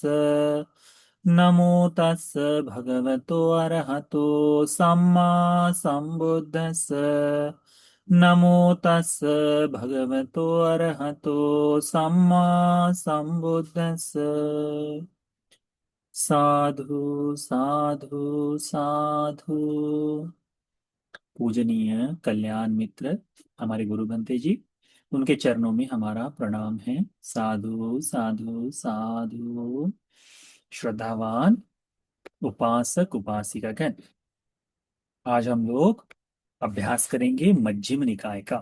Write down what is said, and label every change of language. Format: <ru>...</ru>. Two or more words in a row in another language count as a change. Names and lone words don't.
<pi>नमो तस् भगवतो अरहतो सम्मा सम्बुद्धस्स। नमो तस् भगवतो अरहतो सम्मा सम्बुद्धस्स। साधु साधु साधु।</pi> <hi>पूजनीय कल्याण मित्र हमारे गुरु बनते जी, उनके चरणों में हमारा प्रणाम है।</hi> <pi>साधु साधु साधु।</pi> <hi>श्रद्धावान उपासक उपासिका गण, आज हम लोग अभ्यास करेंगे मध्यम निकाय का।</hi>